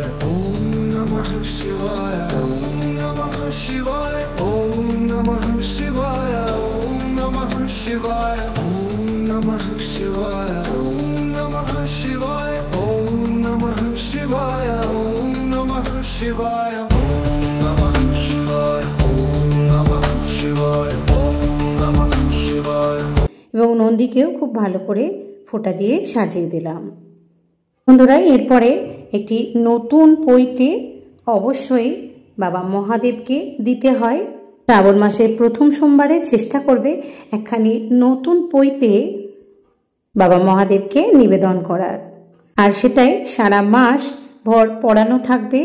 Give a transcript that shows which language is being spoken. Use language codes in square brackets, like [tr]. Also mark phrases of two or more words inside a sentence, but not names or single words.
[sa] ওম নমঃ শিবায়, ওম নমঃ শিবায়, ওম নমঃ শিবায়, ওম নমঃ শিবায়, ওম নমঃ শিবায়, ওম নমঃ শিবায়, ওম নমঃ শিবায়, ওম নমঃ শিবায়, ওম নমঃ শিবায়, ওম নমঃ শিবায়, ওম নমঃ শিবায়। [bn] এবং নন্দীকেও খুব ভালো করে ফোঁটা দিয়ে সাজিয়ে দিলাম। বন্ধুরা, এরপরে একটি নতুন পৈতে অবশ্যই বাবা মহাদেবকে দিতে হয়। শ্রাবণ মাসের প্রথম সোমবারে চেষ্টা করবে একখানি নতুন পৈতে বাবা মহাদেবকে নিবেদন করার, আর সেটাই সারা মাস ভর পড়ানো থাকবে।